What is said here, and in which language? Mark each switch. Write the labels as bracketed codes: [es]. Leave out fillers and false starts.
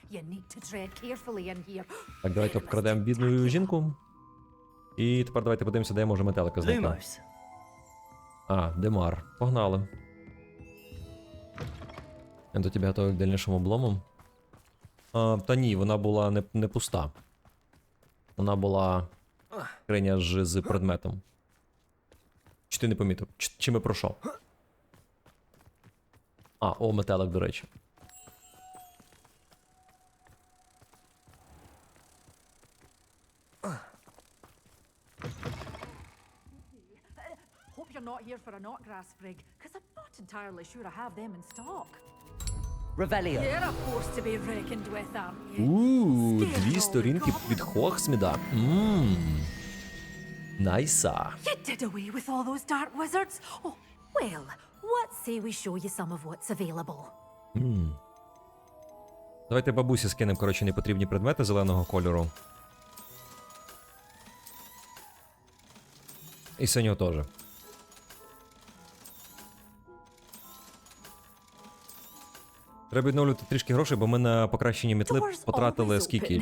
[en] You need to tread carefully in here. [uk] Так, давайте обкрадемо бідну жінку. І тепер давайте подивимося, де я можу метелика знайти. [en] Lumos. [uk] А, Демар. Погнали. Я до тебе готовий к дальнішому облому. Та ні, вона була не пуста. Вона була скриня з предметом. Чи ти не помітив? Чи ми про що? О, метелик, до речі. [en] Hope you're not here for a knotgrass sprig, because I'm not entirely sure I have them in stock. Revelio. You're a force to be reckoned with, aren't you? [uk] Дві сторінки від Хогсміда. Найса. [en] You did away with all those dark wizards? Oh, well, what say we show you some of what's available? [uk] Давайте бабусі скинемо, коротше, непотрібні предмети зеленого кольору. І синього теж. Треба відновлювати трішки грошей, бо ми на покращення мітли потратили скільки?